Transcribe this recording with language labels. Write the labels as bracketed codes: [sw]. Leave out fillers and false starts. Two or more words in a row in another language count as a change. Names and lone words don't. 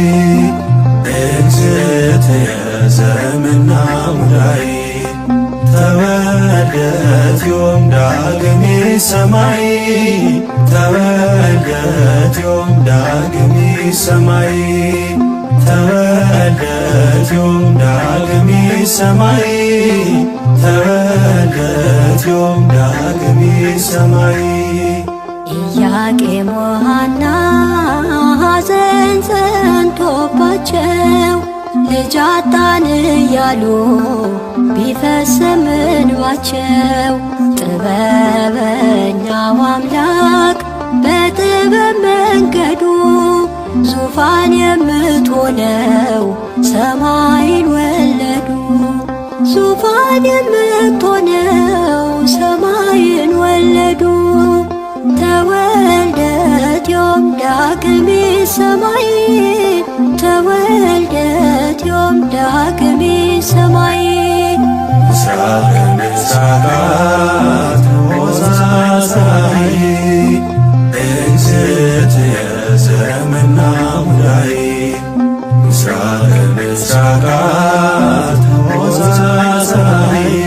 [gez] እግዝእትየ ዘመና ሙዳይ ተወልደት ዮም ዳግም ሰማይ ተወልደት ዮም ዳግም ሰማይ ተወልደት ዮም ዳግም ሰማይ ተወልደት ዮም ዳግም ሰማይ [am] ኢያቄም ወሐና ሐዘን ጸንቶባቸው ልጅ አጣን እያሉ ቢፈስም እንባቸው ጥበበኛው አምላክ በጥበብ መንገዱ ዙፋን የምትሆነው ሰማይን ወለዱ። ዙፋን የምትሆነው ሰማይን ወለዱ። [gez] ተወልደት ዮም ዳግም ሰማይ ተወልደት ዮም ዳግም ሰማይ ምስራቅ ምስራቃት ወዛዛይ እግዝእትየ ዘመና ሙዳይ ምስራቅ ምስራቃት ወዛዛይ